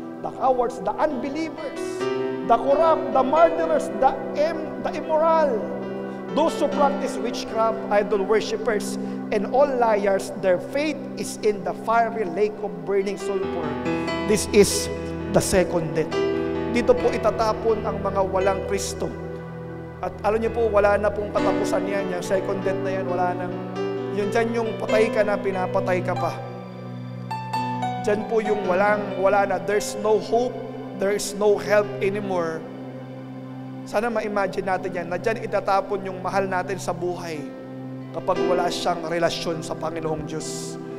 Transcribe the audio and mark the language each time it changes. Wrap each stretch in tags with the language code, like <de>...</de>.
<en>The cowards, the unbelievers, the corrupt, the murderers, the immoral, those who practice witchcraft, idol worshippers, and all liars, their fate is in the fiery lake of burning sulfur. This is the second death.</en> <tl>Dito po itatapon ang mga walang Kristo. At alam niyo po, wala na pong katapusan yan. Yung second death na yan, wala nang, yun dyan yung patay ka na, pinapatay ka pa. Dyan po yung wala na.</tl> <en>There's no hope, there's no help anymore.</en> <tl>Sana ma-imagine natin yan, na dyan itatapon yung mahal natin sa buhay kapag wala siyang relasyon sa Panginoong Diyos.</tl>